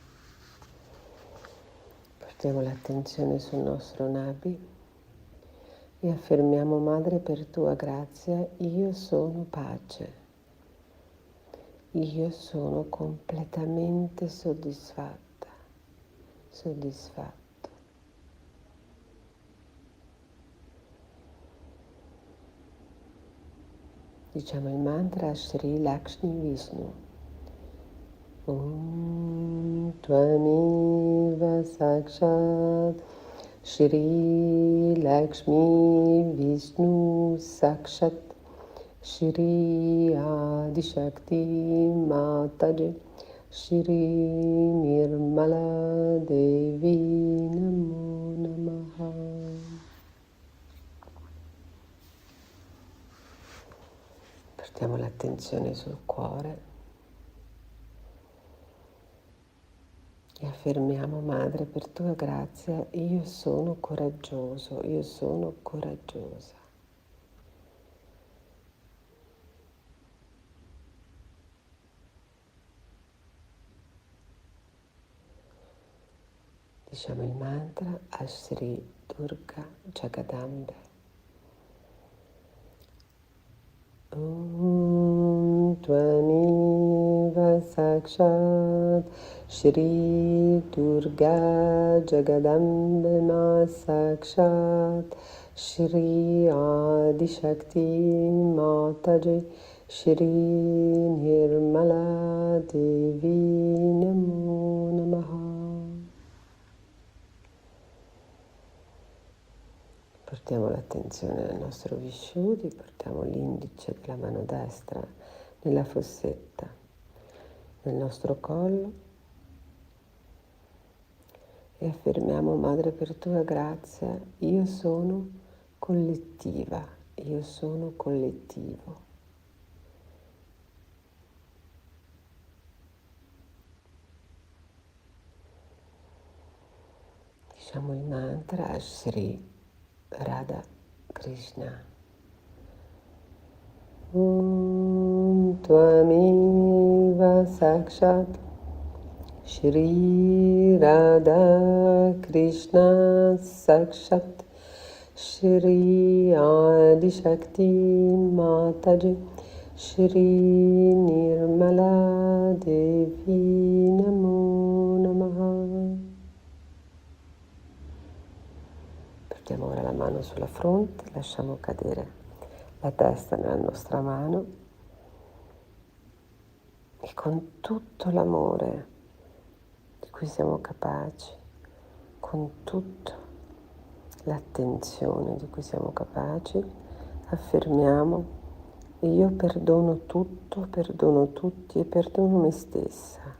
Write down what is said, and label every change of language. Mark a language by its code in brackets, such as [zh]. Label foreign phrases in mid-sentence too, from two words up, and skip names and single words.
[it] Portiamo l'attenzione sul nostro Nabi E affermiamo, Madre, per tua grazia, io sono pace. Io sono completamente soddisfatta, soddisfatto. Diciamo il mantra Shri Lakshmi Vishnu. [sa] ॐ त्वमेव साक्षात् श्री लक्ष्मी विष्णु साक्षात् श्री आदि शक्ति माताजी श्री निर्मला देवी नमो नमः. [it] Portiamo l'attenzione sul cuore e affermiamo, Madre, per tua grazia, io sono coraggioso, io sono coraggiosa. Diciamo il mantra a Sri Durga Jagadambe. [sa] ॐ त्वमेव साक्षात् श्री दुर्गा जगदम्बे मा साक्षात् श्री आदि शक्ति माताजी श्री निर्मला देवी नमो नमः. [it] Portiamo l'attenzione nel nostro Vishuddhi, portiamo l'indice della mano destra nella fossetta, nel nostro collo e affermiamo, Madre, per tua grazia, io sono collettiva, io sono collettivo. Diciamo il mantra Shri Radha Krishna. [sa] ॐ त्वमेव साक्षात् श्री राधा कृष्ण साक्षात् श्री आदि शक्ति माताजी श्री निर्मला देवी नमो नमः. [it] Portiamo ora la mano sulla fronte, lasciamo cadere la testa nella nostra mano e con tutto l'amore di cui siamo capaci, con tutta l'attenzione di cui siamo capaci, affermiamo: io perdono tutto, perdono tutti e perdono me stessa.